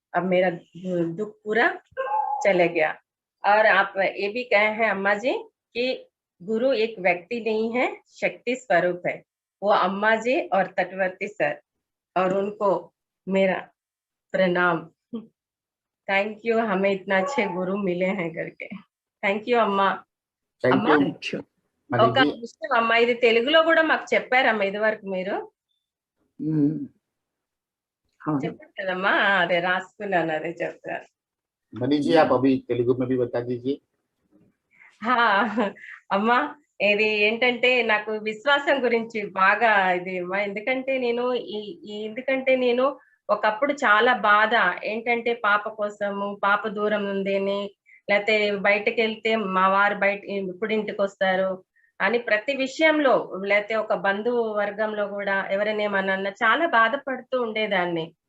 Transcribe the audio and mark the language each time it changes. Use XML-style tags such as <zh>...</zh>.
<hi>अब मेरा दुख पूरा चले गया. और आप ये भी कहे हैं अम्मा जी कि गुरु एक व्यक्ति नहीं है, शक्ति स्वरूप है. वो अम्मा जी और तटवर्ती सर, और उनको मेरा प्रणाम.</hi> <en>thank you,</en> <hi>हमें इतना अच्छे गुरु मिले हैं करके.</hi> <en>Thank you अम्मा. Thank</en> <te>అమ్మా,</te> <en>you</en> <te>ఒక విషయం అమ్మా, ఇది తెలుగులో కూడా మాకు చెప్పారమ్మా ఇది వరకు మీరు చెప్పారు కదమ్మా, అదే రాసుకున్నాను, అదే చెప్తారు.</te> <hi>मनी जी आप अभी तेलुगु में भी बता दीजिए.</hi> <te>అమ్మా, ఇది ఏంటంటే నాకు విశ్వాసం గురించి బాగా ఇది అమ్మా. ఎందుకంటే నేను ఒకప్పుడు చాలా బాధ ఏంటంటే పాప కోసము, పాప దూరం ఉందేని, లేకపోతే బయటకు వెళ్తే మా వారు బయట ఇప్పుడు ఇంటికి వస్తారు అని ప్రతి విషయంలో, లేకపోతే ఒక బంధువు వర్గంలో కూడా ఎవరైనా ఏమన్నా చాలా బాధపడుతూ ఉండేదాన్ని.</te>